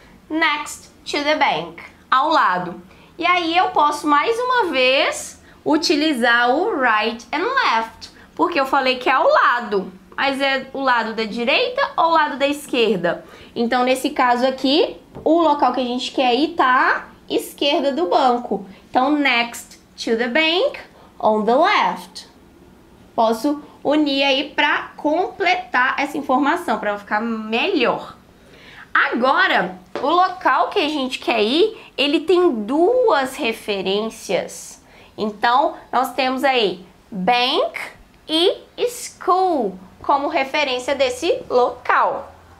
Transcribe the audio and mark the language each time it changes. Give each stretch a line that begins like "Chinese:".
English: Next to the bank,
Portuguese: ao lado. E aí eu posso mais uma vez utilizar o
English: right and left,
Portuguese: porque eu falei que é ao lado, mas é o lado da direita ou o lado da esquerda? Então nesse caso aqui, o local que a gente quer ir tá à esquerda do banco.
English: Então next to the bank, on the left.
Portuguese: Posso unir aí para completar essa informação, para ficar melhor. Agora, o local que a gente quer ir, ele tem duas referências. Então, nós temos aí bank e school como referência desse local.